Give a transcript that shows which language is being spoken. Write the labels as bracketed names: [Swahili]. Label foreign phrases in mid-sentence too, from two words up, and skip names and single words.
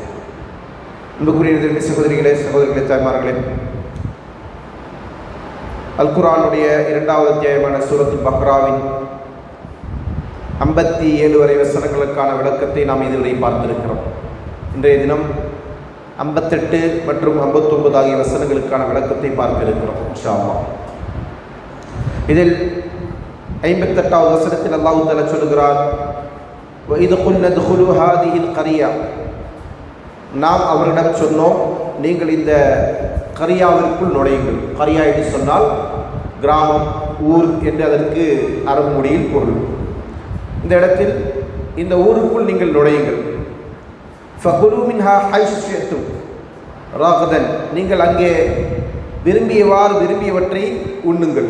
[Tamil] அன்புக்குரிய சகோதரிகளே, சகோதரிகளே, தாய்மார்களே, அல் குர்ஆனுடைய 2வது அத்தியாயமான சூரத்துல் பக்ராவின் 57 வரை வசனங்களுக்கான விளக்கத்தை நாம் இதுவரை பார்த்திருக்கிறோம். இன்றைய தினம் 58 மற்றும் 59 ஆகிய வசனங்களுக்கான விளக்கத்தை பார்க்க இருக்கிறோம் [Arabic] إن شاء الله. [Tamil] இதில் 58வது வசனத்தில் அல்லாஹ் தஆலா சொல்கிறார், [Arabic] وَإِذْ قُلْنَا ادْخُلُوا هَذِهِ الْقَرْيَةَ, [Tamil] நாம் அவரிடம் சொன்னோம், நீங்கள் இந்த கரியாவிற்குள் நுழையுங்கள். கரியா என்று சொன்னால் கிராமம், ஊர் என்று அதற்கு அரபு மொழியில் பொருள். இந்த இடத்தில் இந்த ஊருக்குள் நீங்கள் நுழையுங்கள். [Arabic] فكلوا منها حيث شئتم رغدا, [Tamil] நீங்கள் அங்கே விரும்பியவாறு விரும்பியவற்றை உண்ணுங்கள்.